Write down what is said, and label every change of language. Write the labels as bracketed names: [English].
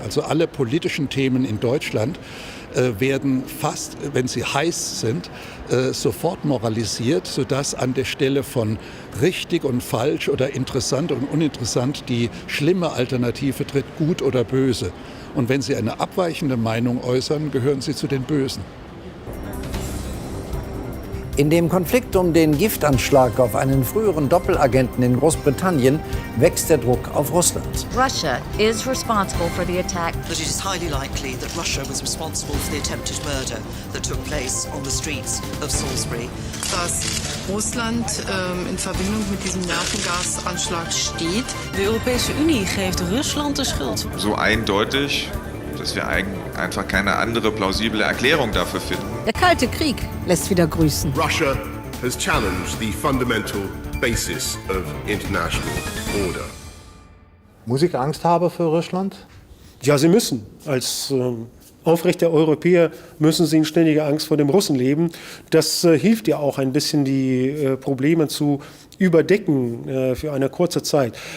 [German] Also alle politischen Themen in Deutschland werden fast, wenn sie heiß sind, sofort moralisiert, sodass an der Stelle von richtig und falsch oder interessant und uninteressant die schlimme Alternative tritt, gut oder böse. Und wenn Sie eine abweichende Meinung äußern, gehören Sie zu den Bösen. In dem Konflikt um den Giftanschlag auf einen früheren Doppelagenten in Großbritannien wächst der Druck auf Russland. [English] Russia is responsible for the attack. That it is highly likely that Russia was responsible for the attempted murder that took place on the streets of Salisbury. [German] Dass Russland in Verbindung mit diesem Nervengasanschlag steht. [Dutch] De Europese Unie geeft Rusland de Schuld. [German] So eindeutig, dass wir einfach keine andere plausible Erklärung dafür finden. Der Kalte Krieg lässt wieder grüßen. [English] Russia has challenged the fundamental basis of international order. [German] Muss ich Angst haben für Russland? Ja, Sie müssen. Als aufrechter Europäer müssen Sie in ständiger Angst vor dem Russen leben. Das hilft ja auch ein bisschen, die Probleme zu überdecken für eine kurze Zeit.